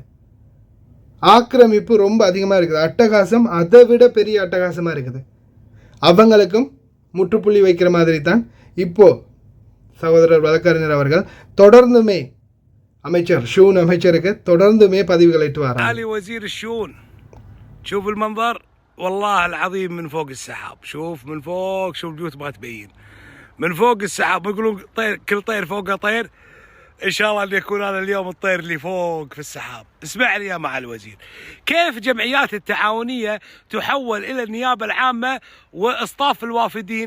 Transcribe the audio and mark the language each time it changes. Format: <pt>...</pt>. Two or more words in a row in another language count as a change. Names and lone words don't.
<ta>ஆக்கிரமிப்பு ரொம்ப அதிகமாக இருக்குது, அட்டகாசம் அதை விட பெரிய அட்டகாசமாக இருக்குது. அவங்களுக்கும் முற்றுப்புள்ளி வைக்கிற மாதிரி தான் இப்போது சகோதரர் வழக்கறிஞர் அவர்கள் தொடர்ந்துமே அமைச்சர் ஷூன் அமைச்சருக்கு தொடர்ந்துமே பதிவுகள் இட்டு வராங்க.</ta> <ar>علي وزير الشؤون، شوف المنظر والله العظيم من فوق السحاب، شوف من فوق، شوف البيوت ما تبين من فوق السحاب. يقولون طير، كل طير فوقه طير، ان شاء الله ان يكون هذا اليوم الطير اللي فوق في السحاب. اسمعني يا معالي الوزير، كيف جمعيات التعاونيه تحول الى النيابه العامه واصطاف الوافدين؟</ar>